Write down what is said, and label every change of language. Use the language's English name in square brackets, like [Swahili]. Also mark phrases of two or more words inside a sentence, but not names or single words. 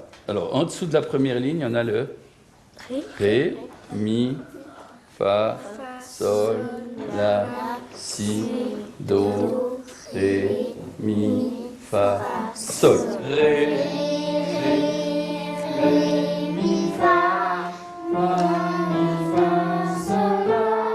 [French] Alors, en dessous de la première ligne, on a le ré, mi, fa, sol, la, si, do, ré, mi, fa, sol. Ré, ré, ré, mi, fa, mi, fa, sol, la.